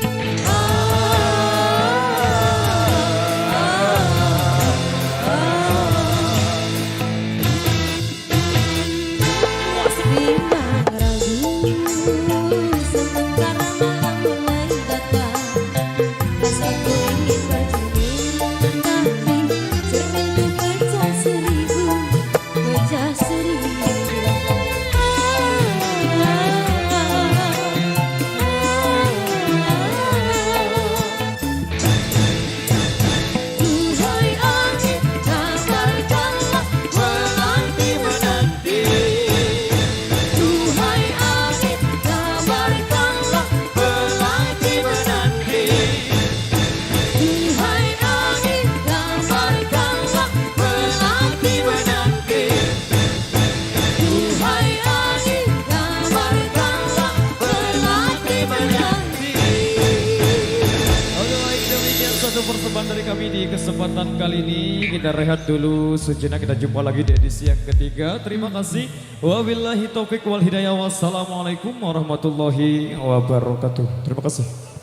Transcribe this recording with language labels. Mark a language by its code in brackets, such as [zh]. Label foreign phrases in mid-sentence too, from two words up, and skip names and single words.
[id] Bimbang ragu, sebentar malam mulai datang. Hasratku ingin bercermin, tapi cerminku pecah seribu, pecah seribu. Duhai angin, kabarkanlah menanti. Duhai angin, kabarkanlah menanti. Duhai angin, kabarkanlah menanti. Duhai angin, kabarkanlah menanti. Oke baik, demikian satu persembahan dari kami di kesempatan kali ini. Kita rehat dulu sejenak, kita jumpa lagi di edisi yang ketiga. Terima kasih. [ar] وبالله التوفيق والهداية. والسلام عليكم ورحمة الله وبركاته. [id] Terima kasih.